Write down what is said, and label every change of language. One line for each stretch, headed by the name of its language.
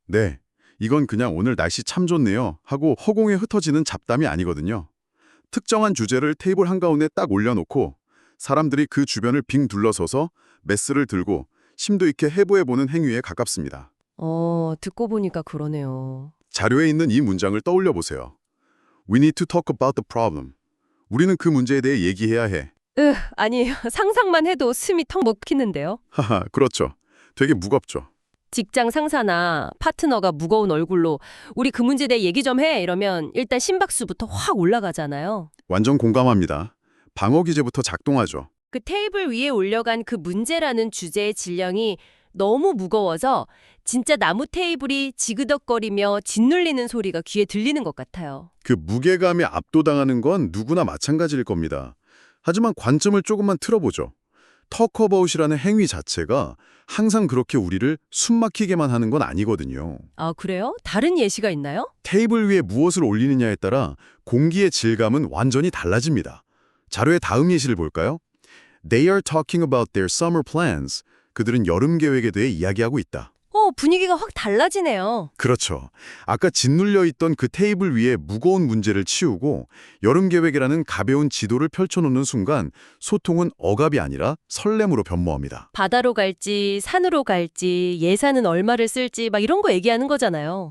Korean: 네, 이건 그냥 오늘 날씨 참 좋네요 하고 허공에 흩어지는 잡담이 아니거든요. 특정한 주제를 테이블 한가운데 딱 올려놓고 사람들이 그 주변을 빙 둘러서서 메스를 들고 심도 있게 해부해보는 행위에 가깝습니다. 듣고 보니까 그러네요. 자료에 있는 이 문장을 떠올려 보세요.
English: We need to talk about the problem.
Korean: 우리는 그 문제에 대해 얘기해야 해. 아니에요. 상상만 해도 숨이 턱 막히는데요. 하하, 그렇죠. 되게 무겁죠. 직장 상사나 파트너가 무거운 얼굴로 우리 그 문제에 대해 얘기 좀 해 이러면 일단 심박수부터 확 올라가잖아요. 완전 공감합니다. 방어 기제부터 작동하죠. 그 테이블 위에 올려간 그 문제라는 주제의 질량이 너무 무거워서 진짜 나무 테이블이 지그덕거리며 짓눌리는 소리가 귀에 들리는 것 같아요. 그 무게감에 압도당하는 건 누구나 마찬가지일 겁니다. 하지만 관점을 조금만 틀어보죠. 터커버웃이라는 행위 자체가 항상 그렇게 우리를 숨막히게만 하는 건 아니거든요. 아, 그래요? 다른 예시가 있나요? 테이블 위에 무엇을 올리느냐에 따라 공기의 질감은 완전히 달라집니다. 자료의 다음 예시를 볼까요?
English: They are talking about their summer plans.
Korean: 그들은 여름 계획에 대해 이야기하고 있다. 분위기가 확 달라지네요. 그렇죠. 아까 짓눌려 있던 그 테이블 위에 무거운 문제를 치우고 여름 계획이라는 가벼운 지도를 펼쳐놓는 순간 소통은 억압이 아니라 설렘으로 변모합니다. 바다로 갈지 산으로 갈지 예산은 얼마를 쓸지 막 이런 거 얘기하는 거잖아요.